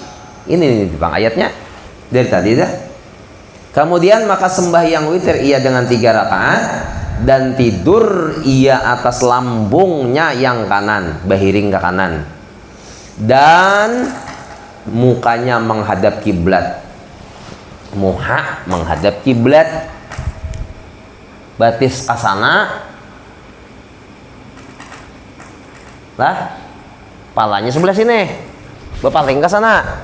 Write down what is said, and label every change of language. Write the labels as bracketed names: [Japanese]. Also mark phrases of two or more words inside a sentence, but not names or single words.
[Indonesian] Ini Bang ayatnya dari tadi dah. Kemudian maka sembahyang witir ia dengan 3 rakaat, dan tidur ia atas lambungnya yang kanan, bahiring ke kanan, dan mukanya menghadap kiblat. [Banjar] Muha menghadap kiblat, batis kasana lah, palanya sebelah sini, bepaling ke sana.